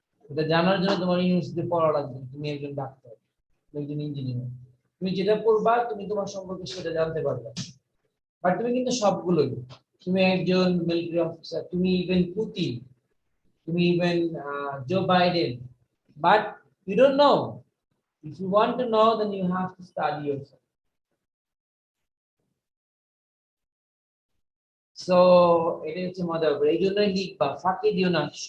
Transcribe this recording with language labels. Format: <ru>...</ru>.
<bn>এটা জানার জন্য তোমার ইউনিভার্সিটিতে পড়া লাগবে, তুমি একজন ডাক্তার, তুমি একজন ইঞ্জিনিয়ার, তুমি যেটা পড়বা তুমি তোমার সম্পর্কে সেটা জানতে পারবে। বাট তুমি কিন্তু সবগুলোই, তুমি একজন মিলিটারি অফিসার, তুমি ইভেন পুতিন, তুমি even Joe Biden,</bn> <en>But you don't know. If you want to know, then you have to study yourself.</en> <bn>So এটা হচ্ছে মজার ব্যাপার, এই জন্যই লিখবা, ফাঁকি দিও না।</bn>